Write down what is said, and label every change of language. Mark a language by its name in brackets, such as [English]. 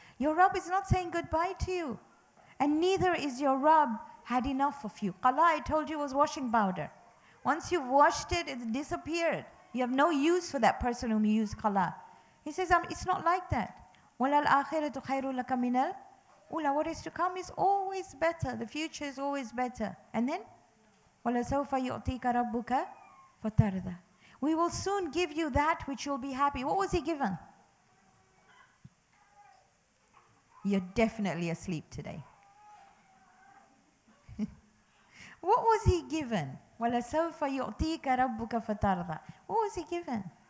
[English] Your Rabb is not saying goodbye to you. And neither is your Rabb had enough of you. Qala, I told you, was washing powder. Once you've washed it, it's disappeared. You have no use for that person whom you use qala. He says, it's not like that. [Arabic] وَلَا الْآخِرَةُ خَيْرٌ لَكَ مِنَ الْأُولَى. [English] What is to come is always better. The future is always better. And then, [Arabic] وَلَسَوْفَ يُعْطِيكَ رَبُّكَ فَتَرْضَى. [English] We will soon give you that which you'll be happy. What was he given? You're definitely asleep today. What was he given? [Arabic] وَلَسَوْفَ يُعْطِيكَ رَبُّكَ فَتَرْضَى. [English] What was he given?